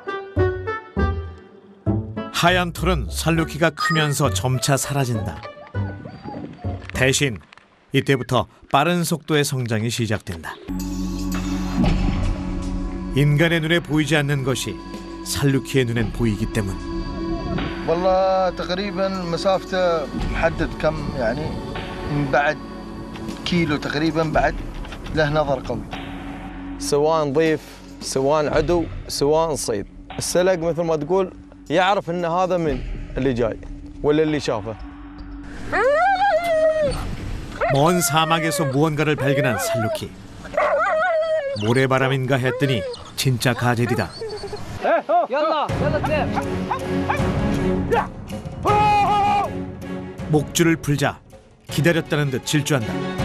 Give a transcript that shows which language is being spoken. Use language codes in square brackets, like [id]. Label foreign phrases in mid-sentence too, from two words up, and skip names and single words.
[ko] 하얀 털은 살루키가 크면서 점차 사라진다. 대신 이때부터 빠른 속도의 성장이 시작된다. 인간의 눈에 보이지 않는 것이 살루키의 눈엔 보이기 때문. [ar] والله تقريبا مسافته محدد كم يعني من بعد كيلو تقريبا بعد له نظر قوي. سواء ضيف سواء عدو سواء صيد السلق مثل ما تقول يعرف ان هذا من اللي جاي ولا اللي شافه. [ko] 먼 사막에서 무언가를 발견한 살루키. 모래바람인가 했더니 진짜 가젤이다. 목줄을 풀자 기다렸다는 듯 질주한다.